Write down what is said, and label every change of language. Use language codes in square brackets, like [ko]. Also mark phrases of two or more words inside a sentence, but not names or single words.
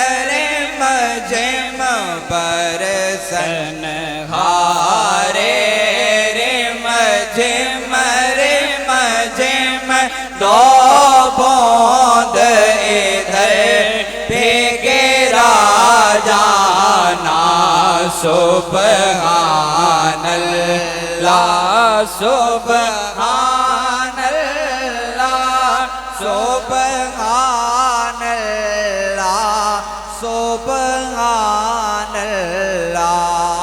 [hi] बरसन हारे रिम झिम दो बूंद इधर भीगे [ar] राजाना سبحان الله سبحان الله سبحان الله سبحان الله